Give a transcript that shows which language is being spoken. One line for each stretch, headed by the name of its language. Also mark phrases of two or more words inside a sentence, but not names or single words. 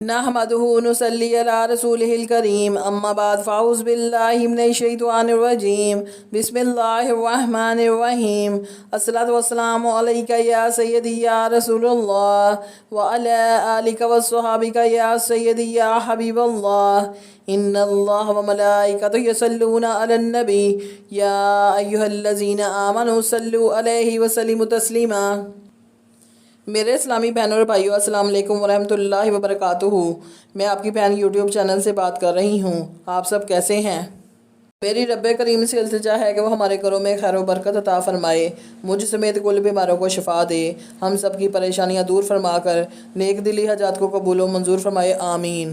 Arabic: نحمده ونصلي على رسوله الكريم أما بعد فأعوذ بالله من الشيطان الرجيم بسم الله الرحمن الرحيم الصلاة والسلام عليك يا سيدي يا رسول الله وعلى آلك وأصحابك يا سيدي يا حبيب الله إن الله وملائكته يصلون على النبي يا أيها الذين آمنوا صلوا عليه وسلموا تسليما.
Hindi: मेरे इस्लामी बहनों और भाइयों,
Arabic: السلام عليكم ورحمة الله وبركاته.
Hindi: मैं आपकी बहन यूट्यूब चैनल से बात कर रही हूँ। आप सब कैसे हैं? मेरी रब्बे करीम से इल्तिजा है कि वो हमारे घरों में खैर व बरकत अता फ़रमाए, मुझ समेत कुल बीमारों को शिफा दे, हम सब की परेशानियाँ दूर फरमा कर नेक दिली हजात को कबूल व मंजूर फरमाए, आमीन।